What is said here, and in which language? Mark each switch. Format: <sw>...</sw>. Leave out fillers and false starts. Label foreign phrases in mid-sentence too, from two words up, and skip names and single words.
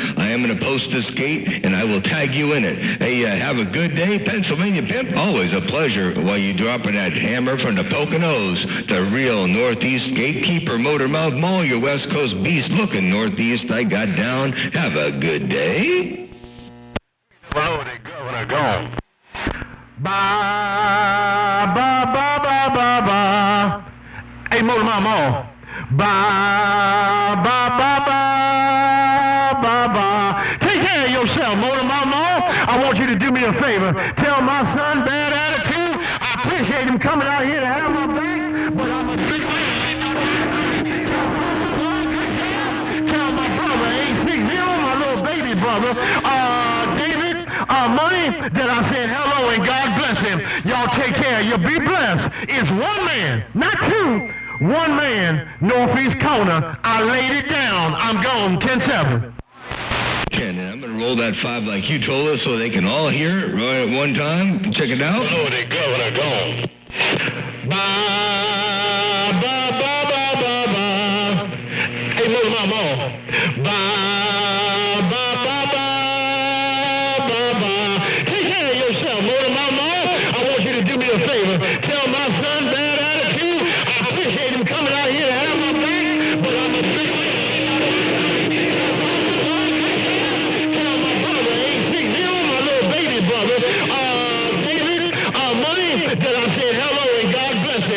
<en>I am going to post this gate, and I will tag you in it. Hey, have a good day, Pennsylvania Pimp. Always a pleasure while you dropping that hammer from the Poconos. The real Northeast gatekeeper, Motor Mouth Mall, your West Coast beast looking Northeast. I got down. Have a good day. Hello, the governor gone. Ba ba ba ba ba ba. Hey, Motor Mama. Ba ba ba ba ba ba. Take care of yourself, Motor Mama. I want you to do me a favor. Tell my son bad attitude. I appreciate him coming out here to have my back, but I'm a big man. Tell my brother, 860, my little baby brother, David, Money, that I said hello and God bless him. Y'all take care. You be blessed. It's one man, not two. One man, northeast corner. I laid it down. I'm gone. 10-7. And I'm going to roll that 5 like you told us so they can all hear it right at one time. Check it out. Hello, the governor gone. Ba ba ba ba ba ba. Hey, Motor Mama. Ba ba ba ba ba ba. Take care of yourself, Motor Mama. I want you to do me a favor. Tell my son bad attitude. I appreciate him coming out here to have my back, but I'm a big man. Tell my brother, 860, my little baby brother, David, Money, that I said hello and God bless him.</en>